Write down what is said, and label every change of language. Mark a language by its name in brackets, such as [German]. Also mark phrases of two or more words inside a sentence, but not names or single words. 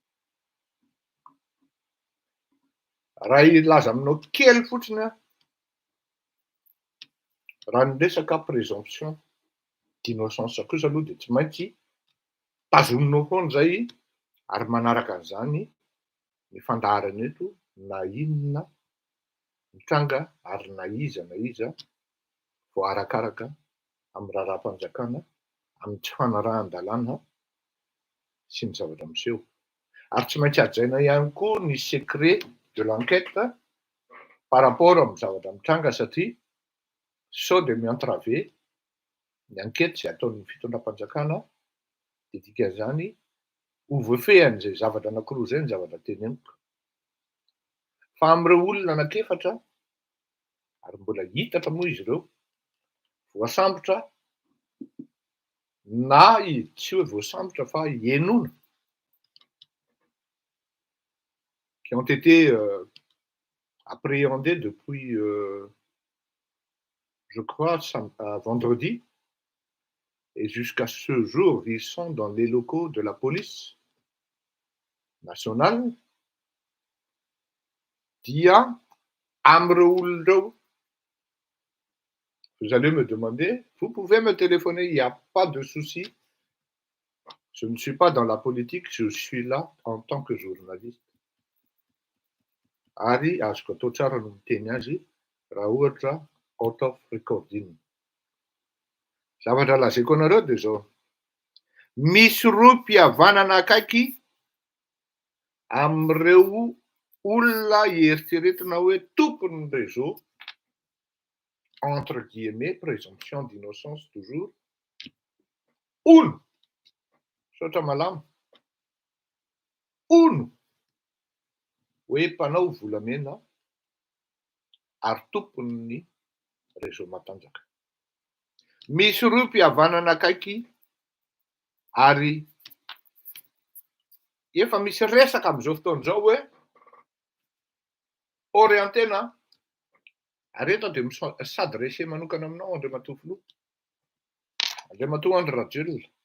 [Malagasy] Raha ilaza aminao kely fotsiny aho, raha ny resaka [French] présomption d'innocence [Malagasy] kosa aloha dia tsy maintsy tazominao foana zay, ary manaraka an'izany ny fandaharana eto na inona mitranga ary na iza vao arakaraka amin'ny raharaham-panjakana, amin'ny tsy fanarahan-dalàna sy ny zavatra miseho. Ary tsy maintsy hajaina ihany koa ny [French] secret de l'enquête [Malagasy] par rapport amin'ny zavatra mitranga satria sao de mientraver ny enquête izay ataon'ny fitondram-panjakana dia dikan'izany ho voafehan'izay zavatra anankiroa izay ny zavatra teneniko. Fa amin'ireo olona anankiefatra, ary mbola hitatra moa izy ireo, voasambotra na tsy hoe voasambotra fa henoina, [French] qui ont été appréhendés depuis, je crois, vendredi, et jusqu'à ce jour, ils sont dans les locaux de la police nationale. [Malagasy] Dia amin'ireo olona ireo, [French] vous allez me demander, vous pouvez me téléphoner, il n'y a pas de souci. Je ne suis pas dans la politique, je suis là en tant que journaliste. [Malagasy] Ary azoko atao tsara no miteny azy raha ohatra [English] out of recording. [Malagasy] Zavatra lazaiko anareo dia zao: misy roa mpihavanana akaiky amin'ireo olona eritreretina hoe tompon'ny réseau, [French] entre guillemets, présomption d'innocence toujours, [Malagasy] ono, saotra malama, ono hoe mpanao volamena ary tompon'ny réseau matanjaka. Misy roa mpihavanana akaiky ary efa misy resaka amin'izao fotoana izao hoe orientena, ary eto dia s'adresser manokana aminao Andriamatoa Filoha, Andriamatoa Andry Rajoelina.